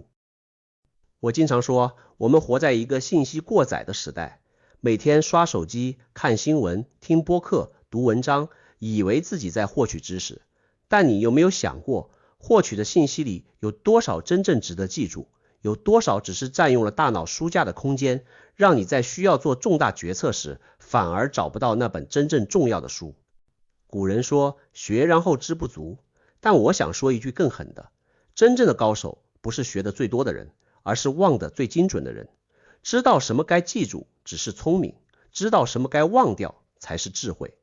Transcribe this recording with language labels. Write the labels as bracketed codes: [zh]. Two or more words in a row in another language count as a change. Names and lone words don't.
[zh] 我经常說，我們活在一個信息過載的時代，每天刷手機、看新聞、聽播客、讀文章，以為自己在獲取知識。但你有沒有想過，獲取的信息裡有多少真正值得記住？有多少只是占用了大腦書架的空間，讓你在需要做重大決策時，反而找不到那本真正重要的書？古人說，學然後知不足。但我想說一句更狠的，真正的高手不是學的最多的人，而是忘得最精準的人。知道什麼該記住只是聰明，知道什麼該忘掉才是智慧。